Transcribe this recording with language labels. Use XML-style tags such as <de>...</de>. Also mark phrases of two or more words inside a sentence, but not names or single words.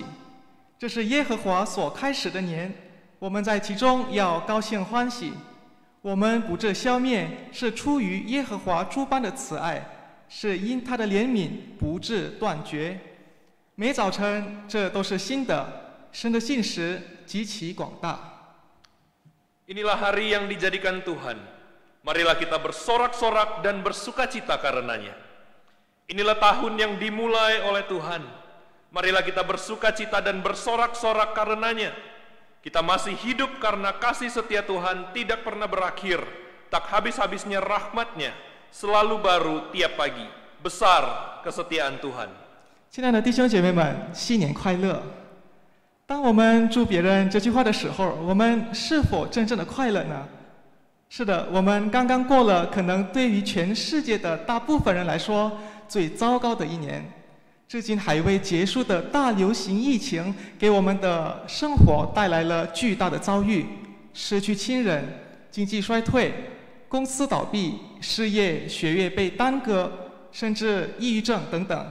<zh>这是耶和华所开始的年，我们在其中要高兴欢喜。我们不致消灭，是出于耶和华诸般的慈爱，是因他的怜悯不致断绝。每早晨，这都是新的，神的信实极其广大。</zh> <id>Inilah hari yang dijadikan Tuhan. Marilah kita bersorak-sorak dan bersukacita karenanya. Inilah tahun yang dimulai oleh Tuhan. Marilah kita bersukacita dan bersorak-sorak karenanya. Kita masih hidup karena kasih setia Tuhan tidak pernah berakhir. Tak habis-habisnya rahmat-Nya, selalu baru tiap pagi. Besar kesetiaan Tuhan.</id> <zh>亲爱的弟兄姐妹们，新年快乐！当我们祝别人这句话的时候，我们是否真正的快乐呢？是的，我们刚刚过了可能对于全世界的大部分人来说最糟糕的一年，至今还未结束的大流行疫情给我们的生活带来了巨大的遭遇，失去亲人，经济衰退，公司倒闭，失业、学业被耽搁，甚至抑郁症等等。</zh>